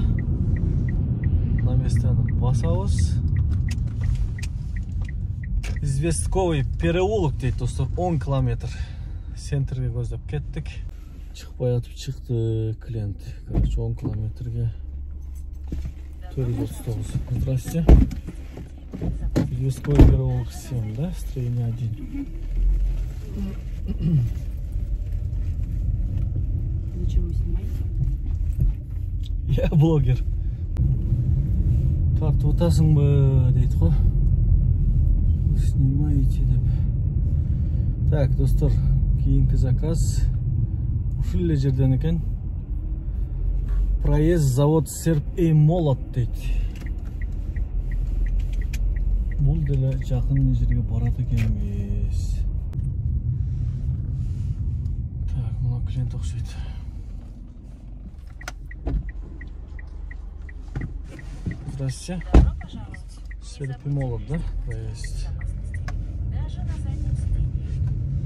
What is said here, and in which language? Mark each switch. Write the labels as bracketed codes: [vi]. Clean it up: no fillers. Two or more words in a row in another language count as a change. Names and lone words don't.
[ky] На местаны басабыз. Известковый переулок дейт, достор, 10 километр. Центрге көздөп кеттик. Чыкпай атып чыкты клиент. Короче, 10 километрге 439. [ru] Здрасте. Известковый переулок 7, да? Строение 1. Зачем вы снимаете? Я блогер. [ky] Тартып атасыңбы дейт го. Снимаете деп. Так, достор, кийинки заказ ушул эле жерден экен. Проезд завод Серп и Молот дейт. Бул деле жакын жерге барат экенбиз. Так, мына клиент окшойт. [ru] Здравствуйте. Добро пожаловать. Серп и Молот, да? Проезд. Даже на заднем сиденье.